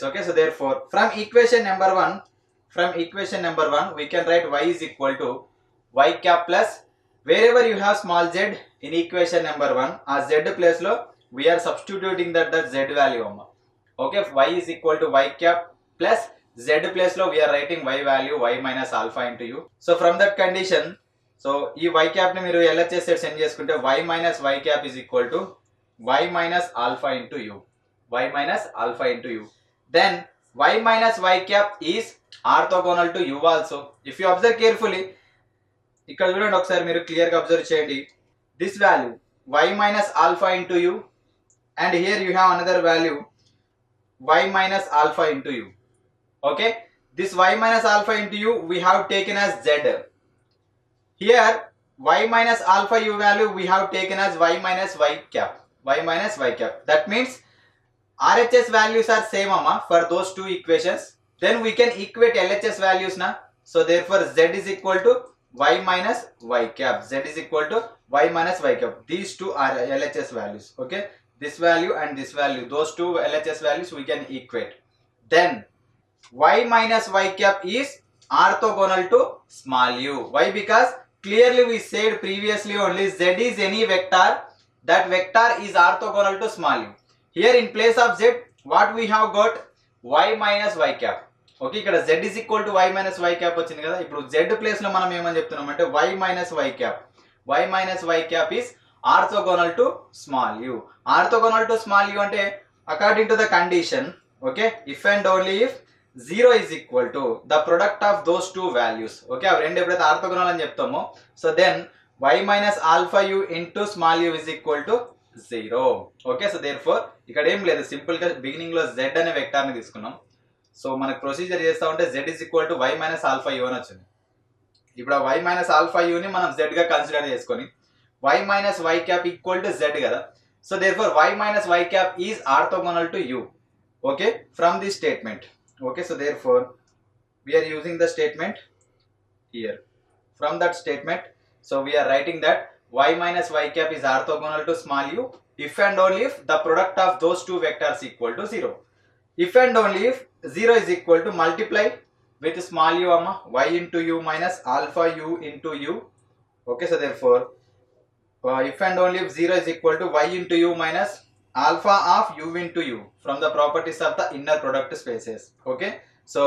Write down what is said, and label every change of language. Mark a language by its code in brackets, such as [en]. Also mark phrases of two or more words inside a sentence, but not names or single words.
[en] Okay, so therefore from equation number 1, we can write y is equal to y cap plus, wherever you have small z in equation number 1, a z place lo we are substituting that z value. Okay, y is equal to y cap plus z place lo we are writing y value y minus alpha into u. So from that condition, so [te] ఈ y cap ని మీరు LHS సెట్ సెండ్ చేసుకుంటే [en] y minus y cap is equal to y minus alpha into u. Y minus alpha into u. Then y minus y cap is orthogonal to u also. If you observe carefully, [te] ఇక్కడ చూడండి ఒకసారి మీరు క్లియర్ గా అబ్జర్వ్ చేయండి. [en] This value y minus alpha into u, and here you have another value y minus alpha into u. Okay, this y minus alpha into u we have taken as z. Here y minus alpha u value we have taken as y minus y cap. That means RHS values are same for those two equations. Then we can equate LHS values na. So therefore z is equal to y minus y cap. Z is equal to y minus y cap. These two are LHS values. Okay, this value and this value, those two LHS values we can equate. Then y minus y cap is orthogonal to small u. Why? Because clearly we said previously only z is any vector, that vector is orthogonal to small u. Here in place of z, what we have got? Y minus y cap. Okay, ఇక్కడ z is equal to y minus y cap [te] వచ్చింది కదా. ఇప్పుడు z ప్లేస్ లో మనం ఏమని చెప్తున్నాం అంటే [en] y minus y cap. Y minus y cap is orthogonal to small u. Orthogonal to small u అంటే according to the condition, okay, if and only if 0 is equal to the product of those two values. [te] Okay, అవి రెండు ఎప్పుడైతే ఆర్థోగోనల్ అని చెప్తామో, [en] so then y minus alpha u into small u is equal to 0. Okay, so therefore [te] ఇక్కడ ఏం లేదు, సింపుల్ గా బిగినింగ్ లో z అనే వెక్టర్ ని తీసుకున్నాం. సో మనకు ప్రొసీజర్ చేస్తా ఉంటే [en] z is equal to y minus alpha u [te] అని వచ్చింది. ఇప్పుడు ఆ [en] y minus alpha u [te] ని మనం z గా కన్సిడర్ చేసుకొని [en] y minus y cap equal to z [te] కదా. [en] So therefore y minus y cap is orthogonal to u. Okay, from this statement. Okay, so therefore we are using the statement here. From that statement, so we are writing that y minus y cap is orthogonal to small u if and only if the product of those two vectors equal to 0. If and only if 0 is equal to multiply with small u y into u minus alpha u into u. Okay, so therefore if and only if 0 is equal to y into u minus alpha of u into u from the properties of the inner product spaces.